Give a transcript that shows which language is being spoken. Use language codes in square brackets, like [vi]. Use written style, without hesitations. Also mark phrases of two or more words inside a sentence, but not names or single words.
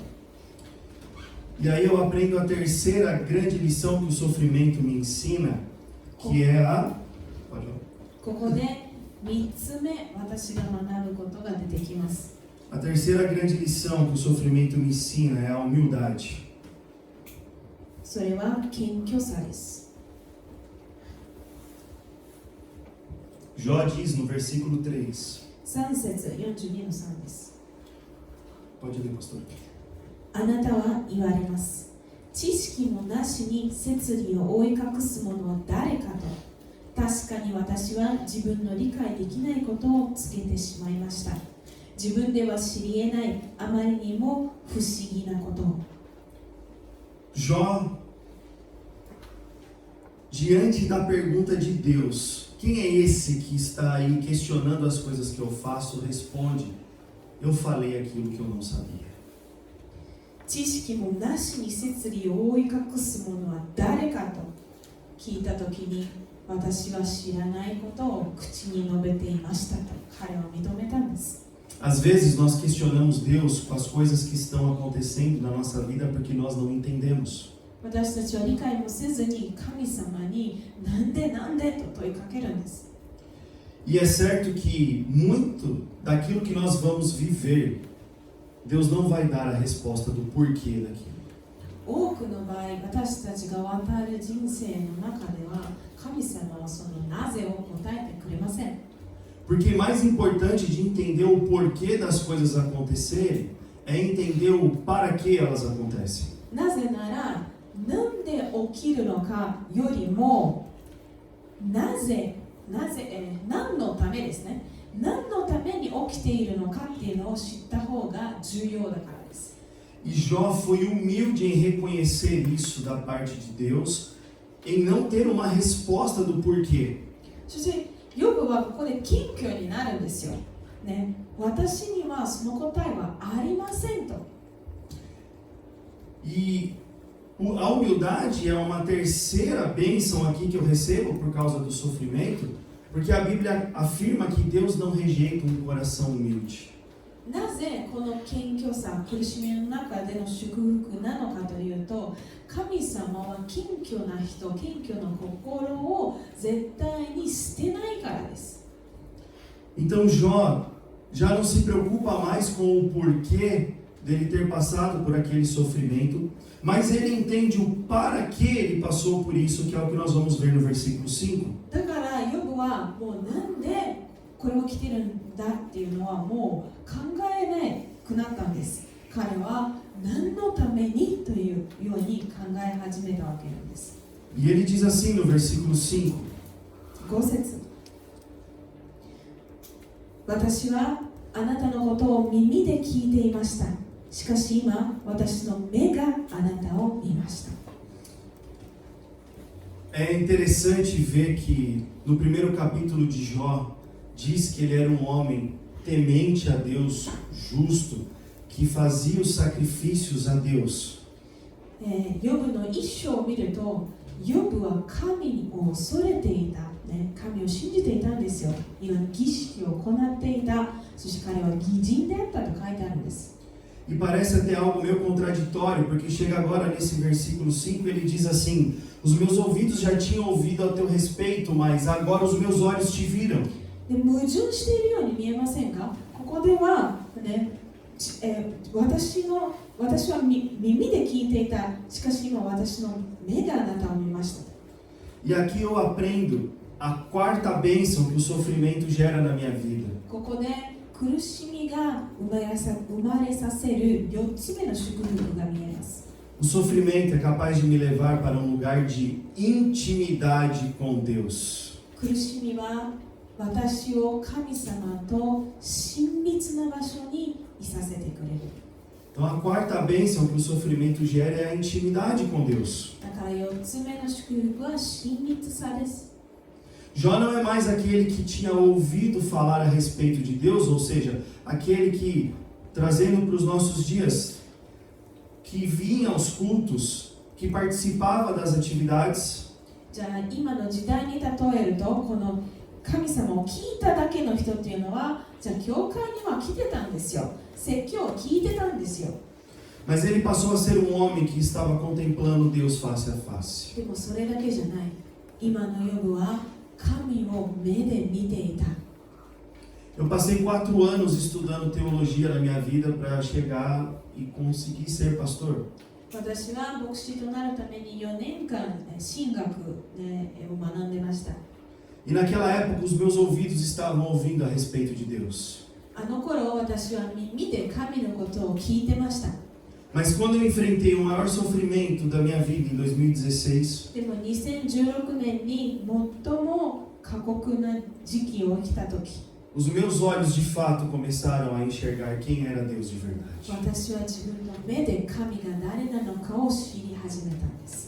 [pt] E aí eu aprendo a terceira grande lição que o sofrimento me ensina, que é a... Pode falar. [ja] ここで3つ目、私が学ぶことが出てきます。 [pt] A terceira grande lição que o sofrimento me ensina é a humildade. [ja] それは謙虚さです。 [pt] Jó diz no versículo 3. [ja] 3 節42の3です。 [pt] Pode ler, pastor. [ja] あなたは言われます。知識もなしに摂理を覆い隠す者は誰かと。確かに私は自分の理解できないことを告げてしまいました。自分では知り得ないあまりにも不思議なことを。 [pt] Jó, diante da pergunta de Deus, quem é esse que está aí questionando as coisas que eu faço, responde: eu falei aquilo que eu não sabia. [ja] 知識もなしに摂理を覆い隠す者は誰かと聞いたときに、私は知らないことを口に述べていましたと彼は認めたんです。 [pt] Às vezes nós questionamos Deus com as coisas que estão acontecendo na nossa vida porque nós não entendemos. [ja] 私たちは理解もせずに神様になんでと問いかけるんです。 [pt] E é certo que muito daquilo que nós vamos viver, Deus não vai dar a resposta do porquê daquilo. [ja] 多くの場合、私たちが渡る人生の中では神様はそのなぜを答えてくれません。 [pt] Porque mais importante de entender o porquê das coisas acontecerem é entender o para que elas acontecem. [ja] なぜなら、なんで起きるのかよりも、何のためですね。何のために起きているのかっていうのを知った方が重要だからです。 [pt] E Jó foi humilde em reconhecer isso da parte de Deus, em não ter uma resposta do porquê. [ja] そしてヨブはここで謙虚になるんですよ。ね、私にはその答えはありませんと。 [pt] E a humildade é uma terceira bênção aqui que eu recebo por causa do sofrimento, porque a Bíblia afirma que Deus não rejeita um coração humilde. [ja] なぜこの謙虚さ、苦しみの中での祝福なのかというと、神様は謙虚な人、謙虚な心を絶対に捨てないからです。 [pt] Então Jó já não se preocupa mais com o porquê dele ter passado por aquele sofrimento, mas ele entende o para que ele passou por isso, que é o que nós vamos ver no versículo 5. [ja] だからヨブはもうなんでこれが来てるんだっていうのはもう考えなくなったんです。彼は何のためにというように考え始めたわけなんです。 [pt] E ele diz assim no versículo 5: [ja] 5 節、私はあなたのことを耳で聞いていました。しかし今、私の目があなたを見ました。 [pt] É interessante ver que no primeiro capítulo de Jó diz que ele era um homem temente a Deus, justo, que fazia os sacrifícios a Deus. [ja] ヨブの一章を見ると、 ヨブは神を恐れていた、ね、神を信じていたんですよ。今儀式を行っていた。そして彼は義人であったと書いてあるんです。 [pt] E parece até algo meio contraditório, porque chega agora nesse versículo 5, ele diz assim: os meus ouvidos já tinham ouvido a teu respeito, mas agora os meus olhos te viram. [ja] で矛盾しているように見えませんか？ここでは、ね私は耳で聞いていた。しかし今私の目であなたを見ました。 [pt] E aqui eu aprendo a quarta bênção que o sofrimento gera na minha vida. [ja] ここで苦しみが生まれさせる4つ目の祝福が見えます。 [pt] O sofrimento é capaz de me levar para um lugar de intimidade com Deus. [ja] 苦しみは私を神様と親密な場所にいさせてくれる。 [pt] Então a quarta bênção que o sofrimento gera é a intimidade com Deus. [ja] だから4つ目の祝福は親密さです。 [pt] Jó não é mais aquele que tinha ouvido falar a respeito de Deus, ou seja, aquele que, trazendo para os nossos dias, que vinha aos cultos, que participava das atividades. [ja] じゃあ今の時代に例えると、この神様を聞いただけの人っていうのは、じゃあ教会には来てたんですよ。説教を聞いてたんですよ。 [pt] Mas ele passou a ser um homem que estava contemplando Deus face a face. [ja] でもそれだけじゃない。今のヨブは神を目で見ていた。 [pt] Eu passei 4 anos estudando teologia na minha vida para chegar e conseguir ser pastor. [ja] 私は牧師となるために4年間神学を学んでました。 [pt] E naquela época os meus ouvidos estavam ouvindo a respeito de Deus. [ja] あの頃私は耳で神のことを聞いてました。 [pt] Mas quando eu enfrentei o maior sofrimento da minha vida em 2016, [ja] でも2016年に最も過酷な時期を生きたとき、 [pt] os meus olhos de fato começaram a enxergar quem era Deus de verdade. [ja] 私は自分の目で神が誰なのかを知り始めたんです。